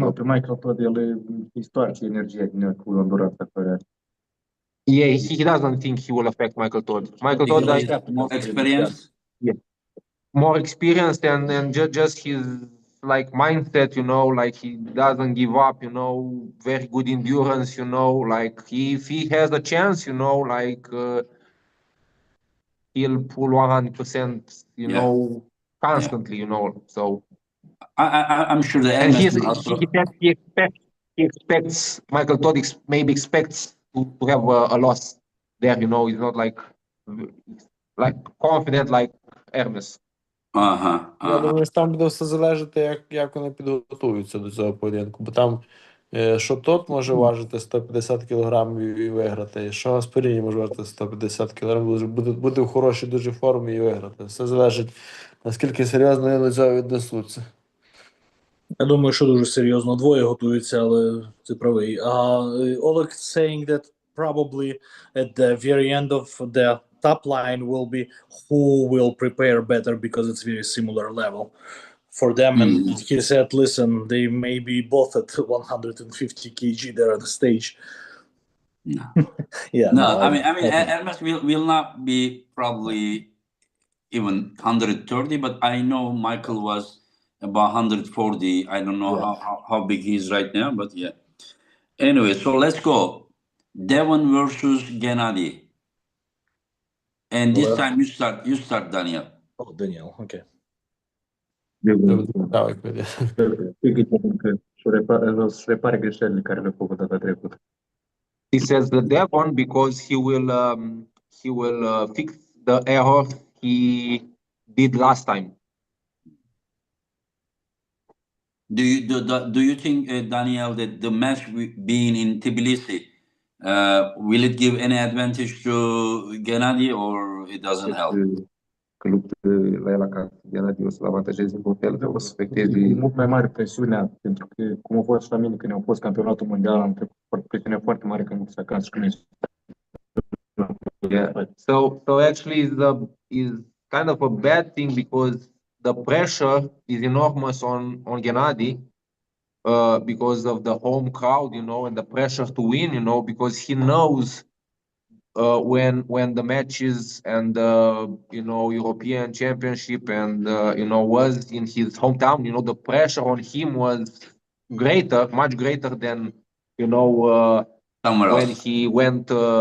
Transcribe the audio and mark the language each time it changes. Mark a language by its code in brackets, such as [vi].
[ro] Nu, pe Michael Todd el îi stoarce energia din el cu endurarea care. [en] Yeah, he doesn't think he will affect Michael Todd. Michael Todd has more experience. Yeah, more experienced, and just his like mindset, you know, like he doesn't give up, you know, very good endurance, you know, like if he has a chance, you know, like he'll pull 100%, you know, constantly, you know. So I'm sure the and he expects Michael Todd maybe expects to have a loss there, you know. He's not like confident like Hermes. [uk] Я думаю, що там буде все залежати, як вони підготуються до цього поєдинку. Бо там, що тот може важити 150 кг і виграти, що Gasparini може важити 150 кг, бути в хорошій дуже формі і виграти. Все залежить, наскільки серйозно вони до цього віднесуться. Я думаю, що дуже серйозно двоє готуються, але ти правий. [en] Oleg saying that probably at the very end of the top line will be who will prepare better, because it's very similar level for them. And he said, listen, they may be both at 150 kg there on the stage. I mean Hermes will not be probably even 130, but I know Michael was about 140. I don't know how big he is right now, but yeah. Anyway, so let's go. Devon versus Gennady. And this time you start, Daniel. Oh, Daniel, okay. [ro] Să repare greșelile care le-a făcut data trecută. [en] He says the Devon because he will fix the error he did last time. Do you think, Daniel, that the match being in Tbilisi, will it give any advantage to Gennady, or it doesn't help? [ro] Că luptă la el acasă, Gennady o să-l avantajeze în fel, o să afecteze. Mult mai mare presiunea, pentru că, cum a fost și la mine când am fost campionatul mondial, am trecut presiunea foarte mare când se acasă și când [en] So actually is kind of a bad thing, because the pressure is enormous on Gennady, because of the home crowd, you know, and the pressure to win, you know, because he knows when the matches and you know, European Championship and you know, was in his hometown, you know, the pressure on him was greater, much greater than, you know, when he went.